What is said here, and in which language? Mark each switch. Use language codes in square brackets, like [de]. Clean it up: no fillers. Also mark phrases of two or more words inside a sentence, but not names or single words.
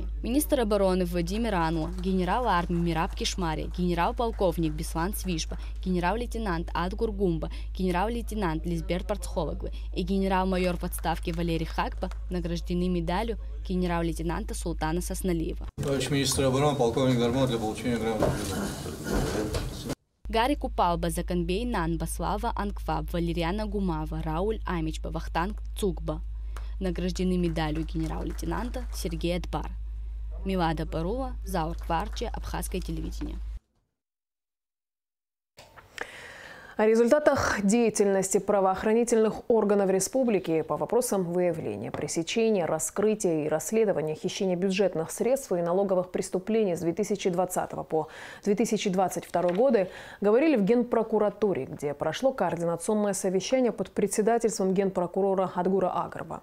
[ru] Министр обороны Владимир Ануа, генерал армии Мираб Кишмари, генерал-полковник Беслан Свишба, генерал-лейтенант Адгур Гумба, генерал-лейтенант Лизберт Парцхологлы и генерал-майор в отставке Валерий Хакба награждены медалью генерал-лейтенанта Султана Сосналиева. Товарищ министр обороны, полковник Дармон для получения грамоты. Гарри Купалба, Заканбей Нанба, Слава Ангваб, Валериана Гумава, Рауль Амичба, Вахтанг Цукба награждены медалью генерал-лейтенанта Сергея Дбар. Милада Парула, Заур Кварчи, Абхазское телевидение. О результатах деятельности правоохранительных органов республики по вопросам выявления, пресечения, раскрытия и расследования хищения бюджетных средств и налоговых преступлений с 2020 по 2022 годы говорили в Генпрокуратуре, где прошло координационное совещание под председательством генпрокурора Адгура Агарба.